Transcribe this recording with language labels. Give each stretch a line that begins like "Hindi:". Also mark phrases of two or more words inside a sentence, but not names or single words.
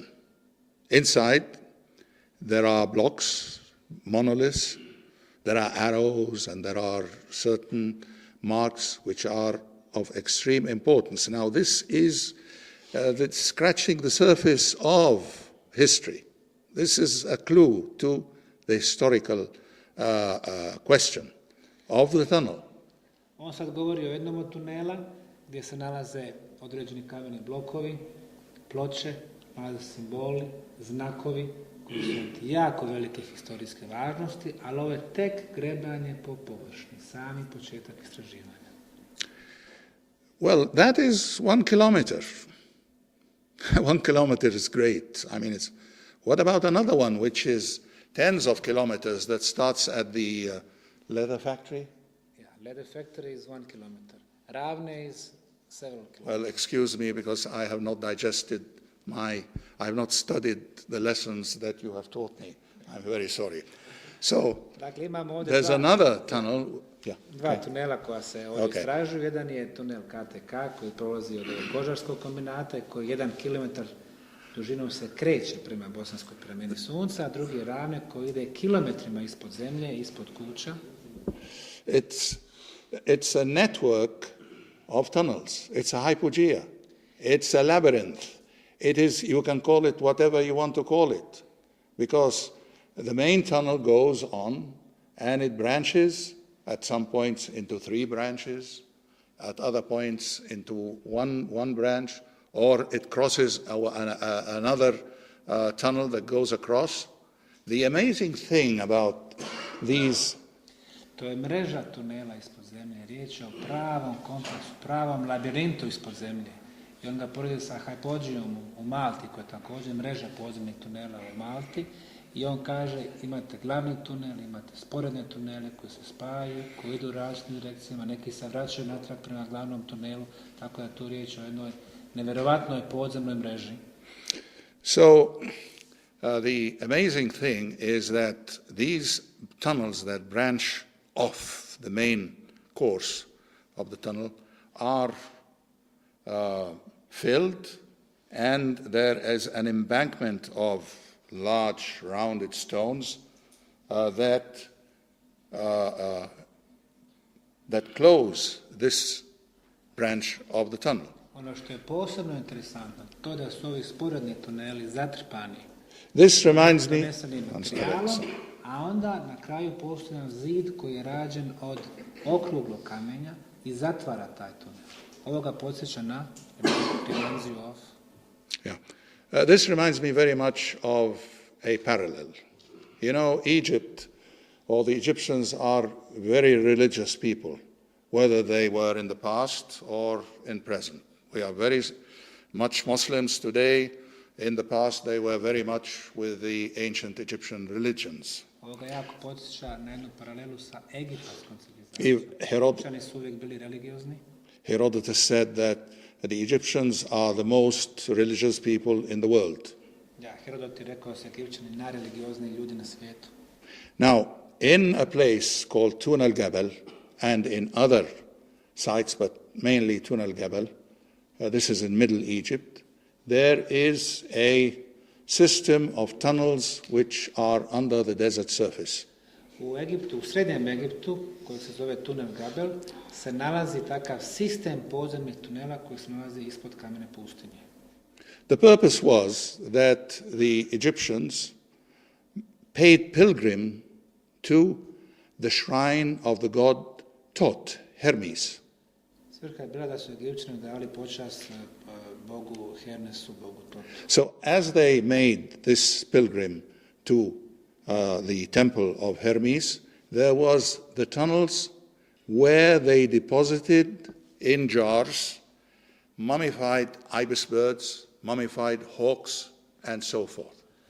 English: Inside, there are blocks, monoliths, there are arrows, and there are certain marks which are of extreme importance. Now, this is scratching the surface of history. This is a clue to the historical question of the tunnel.
Bosnian: On sad govori o jednom od tunela gdje se nalaze određeni kameni blokovi, ploče, nalaze simboli, znakovi koji su od jako velike historijske važnosti, ali ovo je tek grebanje po površini, sami početak istraživanja.
English: Well, that is 1 kilometer. 1 kilometer is great. I mean, what about another one, which is tens of kilometers, that starts at the leather factory? Yeah, leather factory is 1 kilometer. Ravne is several kilometers. Well, excuse me, because I have not I have not studied the lessons that you have taught me. I'm very sorry. So,
Bosnian: Dakle, imamo ovdje
English: there's another tunnel. Yeah.
Bosnian: Dva tunela koja se ovdje istražuju. Jedan je tunel KTK koji prolazi od kožarskog kombinata i koji 1 kilometar dužinom se kreće prema Bosanskoj piramidi Sunca, a drugi je Ravne koji ide kilometrima ispod zemlje, ispod kuća.
English: It's a network of tunnels. It's a hypogea. It's a labyrinth. It is, you can call it whatever you want to call it, because the main tunnel goes on and it branches at some points into 3 branches, at other points into one branch, or it crosses another tunnel that goes across. The amazing thing about these...
Bosnian: To je mreža tunela ispod zemlje, riječ je o pravom kompleksu, pravom labirintu ispod zemlje. I onda poredi sa Hypogijom u Malti, koja je također mreža podzemnih tunela u Malti, i on kaže imate glavni tunel, imate sporedne tunele koji se spajaju, koji idu u različitim direkcijama, neki se vraćaju natrag prema glavnom tunelu, tako da je tu riječ o jednoj nevjerovatnoj podzemnoj mreži.
English: So, the amazing thing is that these tunnels that branch off the main course of the tunnel are filled, and there is an embankment of large rounded stones that close this branch of the tunnel.
Bosnian: Ono što je posebno interesantno, to da su ovi sporedni tuneli zatrpani
English: This reminds me,
Bosnian: materijalom, a onda na kraju postoji zid koji je rađen od okruglog kamenja i zatvara taj tunel. Ovo ga podsjeća na dimenziju of...
English: Yeah. This reminds me very much of a parallel. You know, Egypt, or the Egyptians, are very religious people, whether they were in the past or in present. We are very much Muslims today. In the past, they were very much with the ancient Egyptian religions.
Bosnian: Ovo ga jako podsjeća na jednu paralelu sa egipatskom civilizacijom. Egipćani su uvijek bili religiozni.
English: Herodotus said that the Egyptians are the most religious people in the world.
Bosnian: Ja, Herodot je rekao da su Egipćani najreligiozniji ljudi na svijetu.
English: Now, in a place called Tun al-Gabal, and in other sites, but mainly Tun al-Gabal, this is in Middle Egypt, there is a system of tunnels which are under the desert surface.
Bosnian: U Egiptu, u srednjem Egiptu, koji se zove tunel Gabel, se nalazi takav sistem podzemnih tunela koji se nalazi ispod kamene pustinje.
English: The purpose was that the Egyptians paid pilgrim to the shrine of the god Tot, Hermes.
Bosnian: Svrha je bila da su Egipćani dali počast bogu Hermesu, bogu Totu.
English: So as they made this pilgrim to the temple of Hermes, there was the tunnels where they deposited in jars mummified ibis birds, mummified hawks, and so forth.